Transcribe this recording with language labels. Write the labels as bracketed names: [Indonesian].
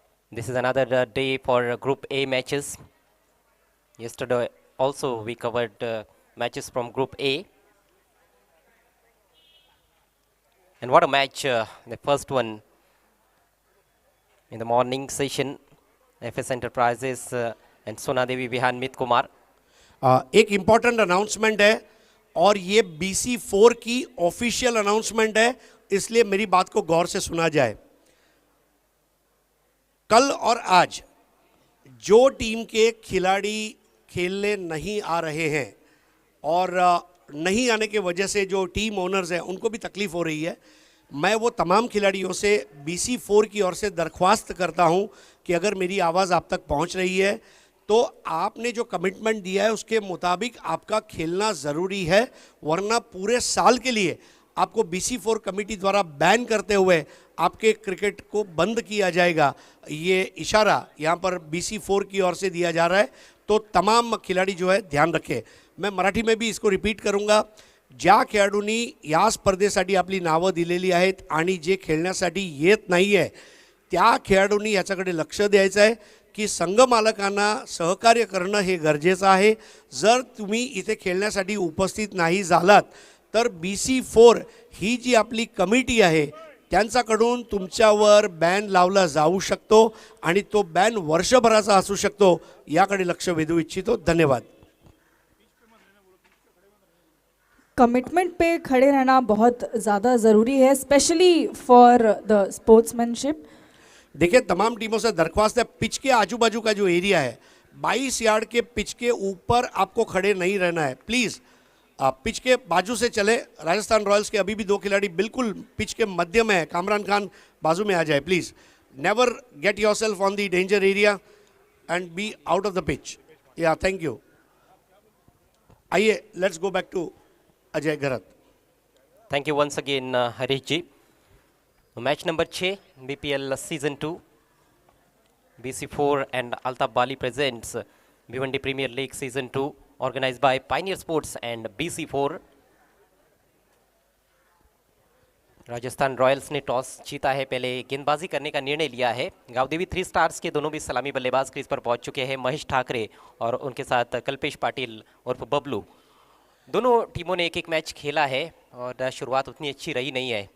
[English] This is another day for Group A matches. Yesterday also we covered matches from Group A. And what a match, the first one in the morning session. FS Enterprises and Sona Devi Vihan Kumar. [Hindi] एक important announcement है और ये BC4 की official announcement है, इसलिए मेरी बात को गौर से सुना जाए। कल और आज जो टीम के खिलाड़ी खेलने नहीं आ रहे हैं और नहीं आने के वजह से जो टीम ओनर्स हैं उनको भी तकलीफ हो रही है, मैं वो तमाम खिलाड़ियों से BC4 की ओर से दरख्वास्त करता हूं कि अगर मेरी आवाज़ आप तक पहुंच रही है तो आपने जो कमिटमेंट दिया है उसके मुताबिक आपका खेलना ज़रूरी है, वरना पूरे साल के लिए आपको BC4 कमेटी द्वारा बैन करते हुए आपके क्रिकेट को बंद किया जाएगा। ये इशारा यहाँ पर BC4 की ओर से दिया जा रहा है, तो तमाम खिलाड़ी जो है ध्यान रखें। मैं मराठी में भी इसको रिपीट करूँगा। [Marathi] ज्या खेळाडूंनी या स्पर्धेसाठी आपली नावं दिलेली आहेत आणि जे खेळण्यासाठी येत नाही आहे त्या खेळाडूंनी याच्याकडे लक्ष द्यायचं आहे की संघ मालकांना सहकार्य करणं हे गरजेचं आहे। जर तुम्ही इथे खेळण्यासाठी उपस्थित नाही झालात तर BC4 ही जी आपली कमिटी आहे त्यांच्याकडून तुमच्यावर बॅन लावला जाऊ शकतो आणि तो बॅन वर्षभराचा असू शकतो, याकडे लक्ष वेधू इच्छितो। धन्यवाद। [Hindi] कमिटमेंट पे खड़े रहना बहुत ज़्यादा ज़रूरी है, [English] Specially for the sportsmanship. [Hindi] देखिए, तमाम टीमों से दरख्वास्त है, पिच के आजू बाजू का जो एरिया है 22 यार्ड के पिच के ऊपर आपको खड़े नहीं रहना है। प्लीज़ आप पिच के बाजू से चले। राजस्थान रॉयल्स के अभी भी 2 खिलाड़ी बिल्कुल पिच के मध्य में है, कामरान खान बाजू में आ जाए please. [English] Never get yourself on the danger area and be out of the pitch. या thank you. आइए, let's go back to Ajay Gharat. Thank you once again, Harish ji. Match number 6, BPL Season 2. BC4 and Altaf Bali presents Bhiwandi Premier League Season 2, organized by Pioneer Sports and BC4. [Hindi] Rajasthan Royals ने toss जीता है, पहले गेंदबाजी करने का निर्णय लिया है। गावदेवी 3 स्टार्स के दोनों भी सलामी बल्लेबाज क्रीज पर पहुंच चुके हैं, महेश ठाकरे और उनके साथ कल्पेश पाटिल उर्फ बबलू। दोनों टीमों ने एक मैच खेला है और शुरुआत उतनी अच्छी रही नहीं है।